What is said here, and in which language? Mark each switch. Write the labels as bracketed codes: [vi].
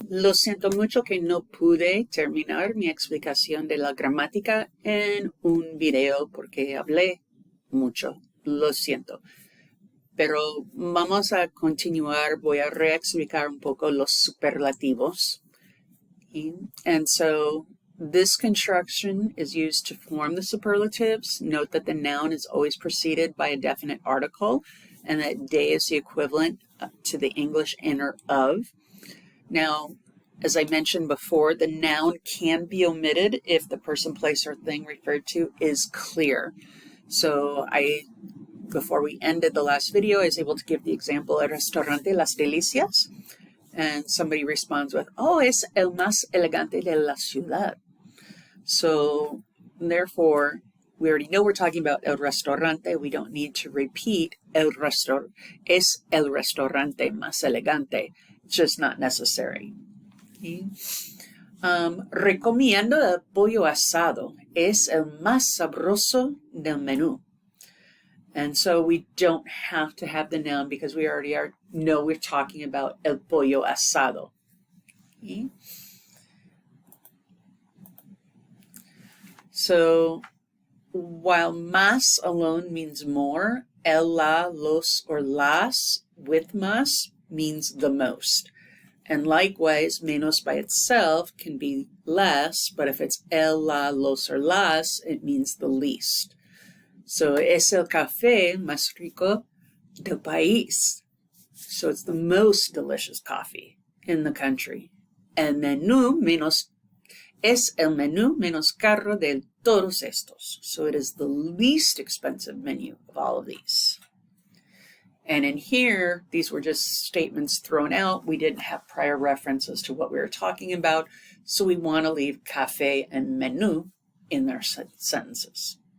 [es] Lo siento mucho que no pude terminar mi explicación de la gramática en un video porque hablé mucho. Lo siento. Pero vamos a continuar. Voy a reexplicar un poco los superlativos. [en] And so this construction is used to form the superlatives. Note that the noun is always preceded by a definite article and that de is the equivalent to the English inner of. Now, as I mentioned before, the noun can be omitted if the person, place, or thing referred to is clear. So before we ended the last video, I was able to give the example, El Restaurante Las Delicias. And somebody responds with, oh, [es] es el más elegante de la ciudad. [en] So, therefore, we already know we're talking about el restaurante. We don't need to repeat [es] es el restaurante más elegante. [en] It's just not necessary. Okay. [es] Recomiendo el pollo asado. Es el más sabroso del menú. [en] And so we don't have to have the noun because we already know we're talking about el pollo asado. Okay. So while más alone means more, el, la, los, or las with más means the most. And likewise, menos by itself can be less, but if it's el, la, los, or las, it means the least. [es] So, es el café más rico del país. [en] So, it's the most delicious coffee in the country. [es] El menú menos, es el menú menos caro de todos estos. [en] So, it is the least expensive menu of all of these. And in here, these were just statements thrown out. We didn't have prior references to what we were talking about. So, we want to leave café and menú in their sentences.